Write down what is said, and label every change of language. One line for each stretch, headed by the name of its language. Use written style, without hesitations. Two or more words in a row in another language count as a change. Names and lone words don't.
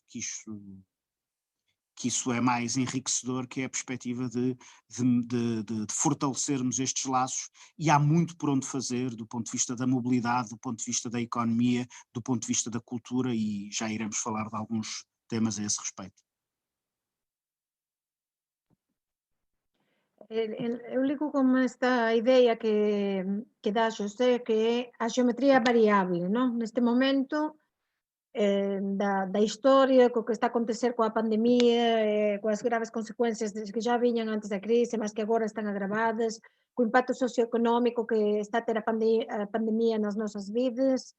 Portuguese: isso é mais enriquecedor, que é a perspectiva de fortalecermos estes laços, e há muito por onde fazer do ponto de vista da mobilidade, do ponto de vista da economia, do ponto de vista da cultura, e já iremos falar de alguns temas a esse respeito.
Galician: Eu ligo con esta idea que dá Xosé, que é a xeometría variable, non? Neste momento da historia, co que está a acontecer coa pandemia, coas graves consecuencias que já viñan antes da crise, mas que agora están agravadas, co impacto socioeconómico que está a ter a pandemia nas nosas vidas.